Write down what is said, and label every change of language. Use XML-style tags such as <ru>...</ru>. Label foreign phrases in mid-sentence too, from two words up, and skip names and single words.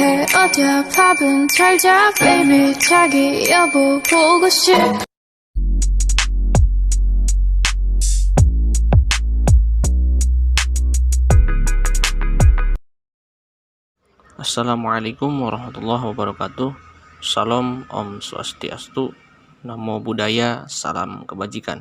<ko>어디야 밥은 잘자 baby 자기 여보 보고 싶</ko> <ar>السلام عليكم ورحمة الله وبركاته.</ar> <id>Salam</id> <sa>Om Swastiastu,</sa> <pi>Namo Buddhaya,</pi> <id>salam kebajikan.</id>